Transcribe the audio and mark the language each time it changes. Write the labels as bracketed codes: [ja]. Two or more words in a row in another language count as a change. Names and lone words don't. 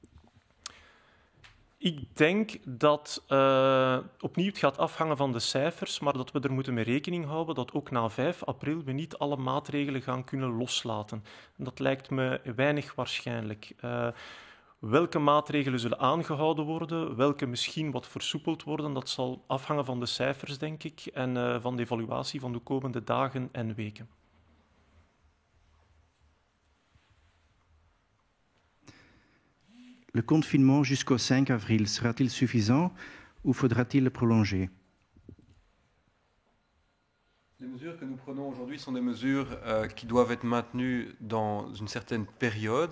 [nl] Ik denk dat opnieuw het gaat afhangen van de cijfers, maar dat we er moeten mee rekening houden dat ook na 5 april we niet alle maatregelen gaan kunnen loslaten. En dat lijkt me weinig waarschijnlijk. Welke maatregelen zullen aangehouden worden, welke misschien wat versoepeld worden, dat zal afhangen van de cijfers, denk ik, en van de evaluatie van de komende dagen en weken. [fr] Le confinement jusqu'au 5 avril sera-t-il suffisant ou faudra-t-il le prolonger? Les mesures que nous prenons aujourd'hui sont des mesures qui doivent être maintenues dans une certaine période.